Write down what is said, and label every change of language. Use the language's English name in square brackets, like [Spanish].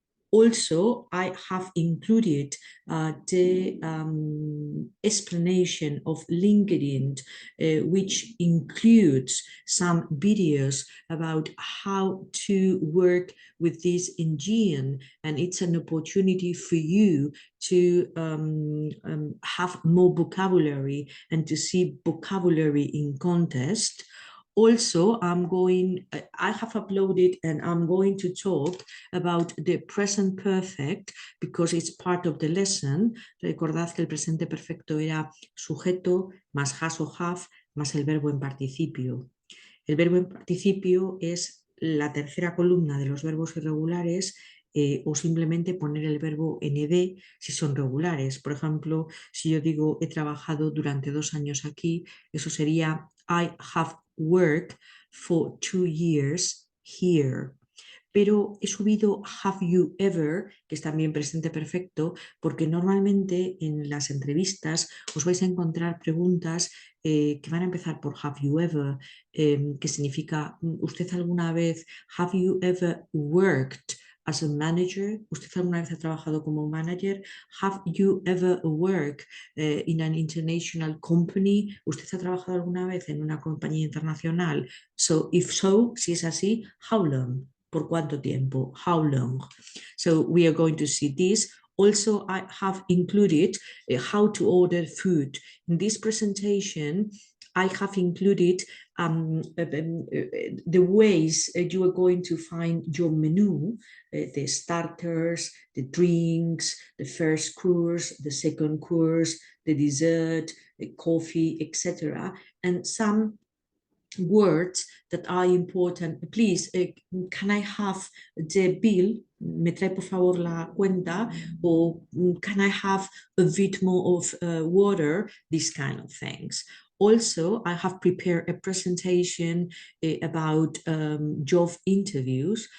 [English] Also, I have included the explanation of LinkedIn, which includes some videos about how to work with this engine, and it's an opportunity for you to have more vocabulary and to see vocabulary in context. Also, I have uploaded, and I'm going to talk about the present perfect because it's part of the lesson. [Spanish] Recordad que el presente perfecto era sujeto más has o have más el verbo en participio. El verbo en participio es la tercera columna de los verbos irregulares, o simplemente poner el verbo nd si son regulares. Por ejemplo, si yo digo he trabajado durante 2 años aquí, eso sería [English] I have worked for 2 years here. [Spanish] Pero he subido [English] have you ever, [Spanish] que es también presente perfecto, porque normalmente en las entrevistas os vais a encontrar preguntas que van a empezar por [English] have you ever, que significa ¿usted alguna vez, have you ever worked as a manager? [Spanish] ¿Usted alguna vez ha trabajado como manager? [English] Have you ever worked in an international company? [Spanish] ¿Usted ha trabajado alguna vez en una compañía internacional? [English] So, if so, [Spanish] si es así, [English] how long? [Spanish] ¿Por cuánto tiempo? [English] How long? So we are going to see this. Also, I have included how to order food. In this presentation, I have included the ways you are going to find your menu, the starters, the drinks, the first course, the second course, the dessert, the coffee, etc. And some words that are important. Please, can I have the bill, [Spanish] ¿Me trae por favor la cuenta? [English] Or can I have a bit more of water? These kind of things. Also, I have prepared a presentation about job interviews.